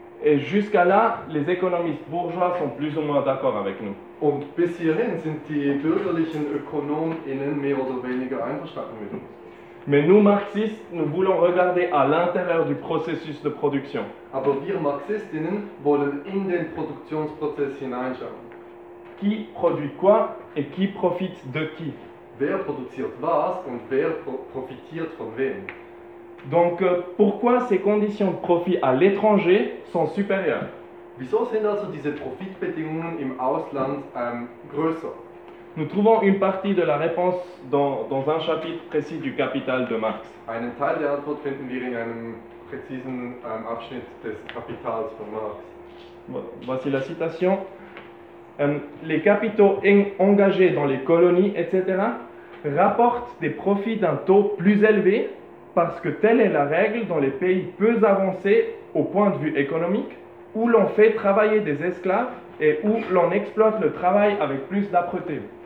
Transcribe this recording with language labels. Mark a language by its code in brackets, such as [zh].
[fr] Et jusqu'à là, les économistes bourgeois sont plus ou moins d'accord avec nous. [de] Und bis hierhin sind die bürgerlichen ÖkonomInnen mehr oder weniger einverstanden mit uns. [fr] Mais nous Marxistes, nous voulons regarder à l'intérieur du processus de production. [de] Aber wir MarxistInnen wollen in den Produktionsprozess hineinschauen. [fr] Qui produit quoi et qui profite de qui? [de] Wer produziert was und wer profitiert von wem? [fr] Donc pourquoi ces conditions de profit à l'étranger sont supérieures? [de] Wieso sind also diese Profitbedingungen im Ausland größer? [fr] Nous trouvons une partie de la réponse dans un chapitre précis du Kapital de Marx. [de] Einen Teil der Antwort finden wir in einem präzisen Abschnitt des Kapitals von Marx. [fr] Voici la citation. Les capitaux engagés dans les colonies, etc., rapportent des profits d'un taux plus élevé parce que telle est la règle dans les pays peu avancés au point de vue économique, où l'on fait travailler des esclaves et où l'on exploite le travail avec plus d'âpreté.